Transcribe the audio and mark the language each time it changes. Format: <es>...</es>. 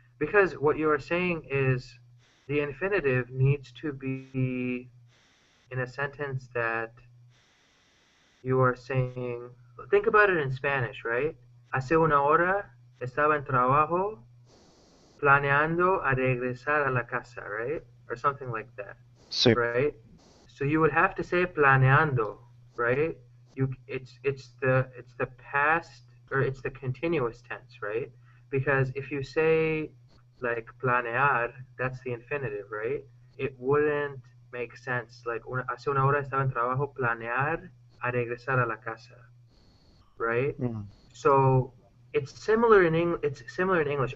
<en>Because what you are saying is the infinitive needs to be in a sentence that you are saying, think about it in Spanish, right?</en> <es>Hace una hora estaba en trabajo planeando a regresar a la casa,</es> <en>right? Or something like that, So, right? So you would have to say planeando, right? It's the past, or it's the continuous tense, right? Because if you say like planear, that's the infinitive, right? It wouldn't make sense.</en> <es>Like hace una hora estaba en trabajo planear a regresar a la casa,</es> <en>right? mm, So it's similar in English.</en>